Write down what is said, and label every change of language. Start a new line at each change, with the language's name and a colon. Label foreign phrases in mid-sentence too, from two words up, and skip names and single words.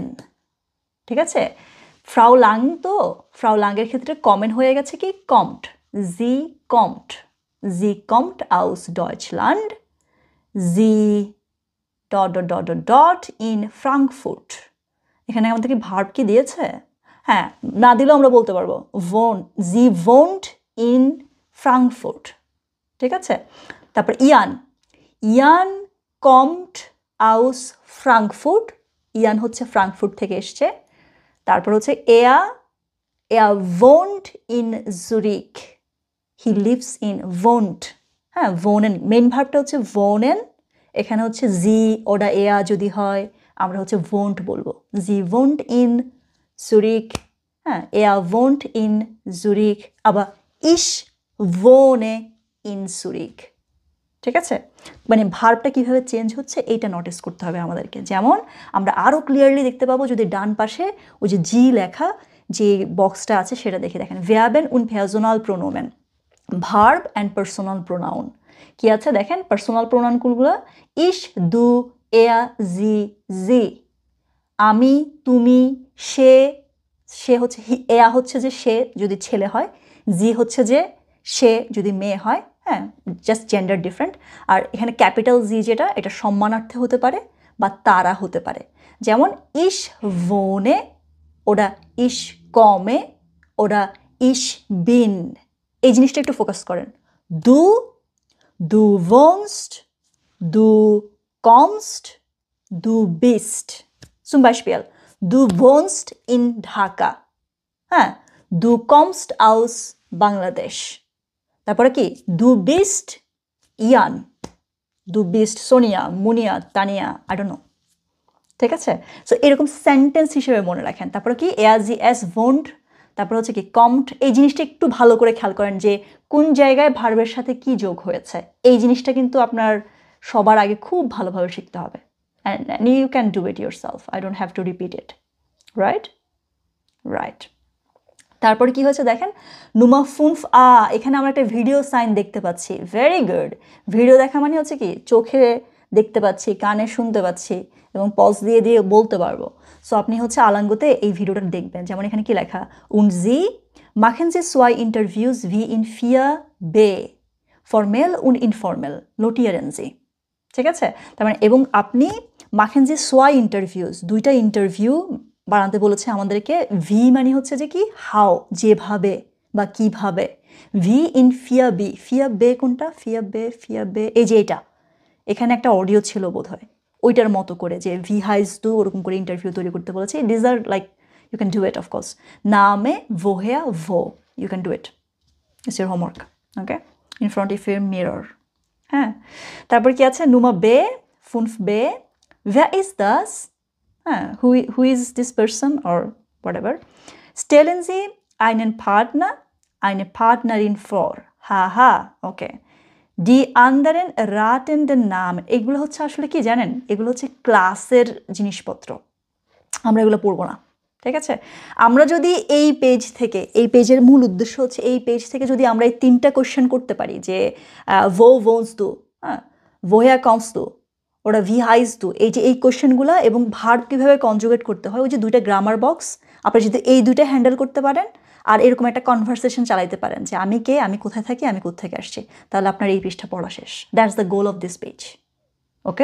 Bangla: ঠিক আছে, ফ্রাউ লাং, তো ফ্রাউ লাংয়ের ক্ষেত্রে কমেন হয়ে গেছে কি কমট,
German: Sie kommt aus Deutschland, Sie wohnt in Frankfurt.
Bangla: এখানে আমাদেরকে ভার্ব কি দিয়েছে? হ্যাঁ, না দিলেও আমরা বলতে পারবো
German: Sie wohnt in Frankfurt.
Bangla: ঠিক আছে, তারপর ইয়ান
German: kommt aus Frankfurt,
Bangla: ইয়ান হচ্ছে ফ্রাঙ্কফুর্ট থেকে এসছে। তারপর হচ্ছে
German: er wohnt in Zurich,
English: he lives in
German: wohnt।
Bangla: হ্যাঁ, wohnen মেইন ভার্বটা হচ্ছে wohnen, এখানে হচ্ছে
German: Sie oder er
Bangla: যদি হয় আমরা হচ্ছে won't বলবো।
German: Sie wohnt in Zürich, হ্যাঁ, er wohnt in Zürich, আবার ich wohne in Zürich।
Bangla: ঠিক আছে, মানে ভার্বটা কিভাবে চেঞ্জ হচ্ছে এইটা নোটিস করতে হবে আমাদেরকে। যেমন আমরা আরও ক্লিয়ারলি দেখতে পাবো যদি ডান পাশে ওই যে জি লেখা যে বক্সটা আছে সেটা দেখে দেখেন,
German: Verben und Personalpronomen,
English: verb and personal pronoun
Bangla: কি আছে দেখেন।
English: personal pronounগুলো
German: ich, du, er, sie, sie,
Bangla: আমি, তুমি, সে, সে হচ্ছে এয়া হচ্ছে যে সে যদি ছেলে হয়, জি হচ্ছে যে সে যদি মেয়ে হয়, হ্যাঁ,
English: just gender different.
Bangla: আর এখানে ক্যাপিটাল জি যেটা, এটা সম্মানার্থে হতে পারে বা তারা হতে পারে। যেমন
German: ich wohne,
Bangla: ওরা
German: ich komme,
Bangla: ওরা
German: ich bin.
Bangla: এই জিনিসটা একটু ফোকাস করেন।
German: du, du wohnst, du kommst, du bist। Zum Beispiel, du wohnst in Dhaka, হ্যাঁ, du kommst aus Bangladesh।
Bangla: তারপরে কি,
German: du bist Ian, du bist সোনিয়া, মুনিয়া, তানিয়া,
English: I don't know।
Bangla: ঠিক আছে, সো এরকম সেন্টেন্স হিসেবে মনে রাখেন। তারপরে কি,
German: er sie es wohnt,
Bangla: তারপর হচ্ছে কি কমড। এই জিনিসটা একটু ভালো করে খেয়াল করেন যে কোন জায়গায় ভার্বের সাথে কি যোগ হয়েছে। এই জিনিসটা কিন্তু আপনার সবার আগে খুব ভালোভাবে শিখতে হবে।
English: and you can do it yourself, I don't have to repeat it, right?
Bangla: তারপরে কি হয়েছে দেখেন,
German: Nummer fünf a,
Bangla: এখানে আমরা একটা ভিডিও সাইন দেখতে পাচ্ছি।
English: very good,
Bangla: ভিডিও দেখা মানে হচ্ছে কি চোখে দেখতে পাচ্ছি, কানে শুনতে পাচ্ছি এবং পজ দিয়ে দিয়ে বলতে পারবো। সো আপনি হচ্ছে আলাঙ্গতে এই ভিডিওটা দেখবেন। যেমন এখানে কি লেখা,
German: und sie machen sie zwei Interviews wie in 4b, formell und informell, notieren sie।
Bangla: ঠিক আছে, তার মানে এবং আপনি
German: machen sie zwei Interviews,
Bangla: দুইটা ইন্টারভিউ বানাতে বলেছে আমাদেরকে। ভি মানে হচ্ছে যে কি হাউ, যেভাবে বা কিভাবে।
German: wie in 4b,
Bangla: 4b কোনটা, 4b, এই যে এটা, এখানে একটা অডিও ছিল বোধহয়, ওইটার মতো করে যে
German: wie heißt du
Bangla: ওরকম করে ইন্টারভিউ তৈরি করতে বলেছে।
English: this are like you can do it of course.
German: Name woher wo,
English: you can do it, it's your homework, okay, in front of your mirror.
Bangla: হ্যাঁ, তারপর কি আছে,
German: Nummer b fünf b, wer ist das,
English: who is this person or whatever,
German: stellen Sie einen Partner, eine Partnerin vor,
English: haha, okay,
German: die anderen raten den Namen।
Bangla: এগুলো হচ্ছে আসলে কি জানেন, এগুলো হচ্ছে ক্লাসের জিনিসপত্র, আমরা এগুলো পড়বো না। ঠিক আছে, আমরা যদি এই পেজ থেকে, এই পেজের মূল উদ্দেশ্য হচ্ছে এই পেজ থেকে যদি আমরা এই 3টা কোয়েশ্চেন করতে পারি যে
German: wo wohnst du, woher kommst du,
Bangla: ওরা
German: wie heißt du,
Bangla: এই যে এই কোয়েশ্চেনগুলো এবং ভার্ব কীভাবে কনজুগেট করতে হয়, ওই যে 2টা গ্রামার বক্স, আপনি যদি এই 2টা হ্যান্ডেল করতে পারেন আর এরকম একটা কনভারসেশন চালাইতে পারেন যে আমি কে, আমি কোথায় থাকি, আমি কোত্থেকে আসছি, তাহলে আপনার এই পেজটা পড়া শেষ।
English: that's the goal of this page, okay.